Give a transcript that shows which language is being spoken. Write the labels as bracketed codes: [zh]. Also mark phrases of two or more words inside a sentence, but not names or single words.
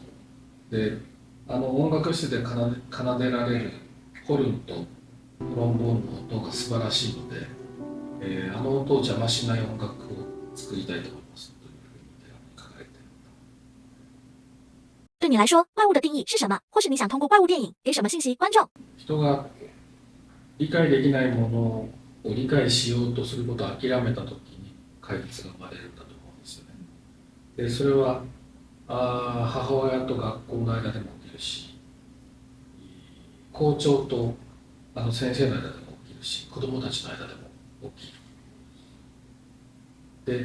[ja] で音楽室で奏でられるホルンとトロンボーンの音が素晴らしいので、音を邪魔しない音楽を作りたいと思いますというふうに手紙に書かれている。 [zh] 对你来说，怪物的定义是什么？或是你想通过怪物电影给什么信息观众？ [ja] 人が理解できないものを理解しようとすることを諦めたときに怪物が生まれるんだと思うんですよね。でそれは母親と学校の間でも起きるし、校長と先生の間でも起きるし、子どもたちの間でも起きる。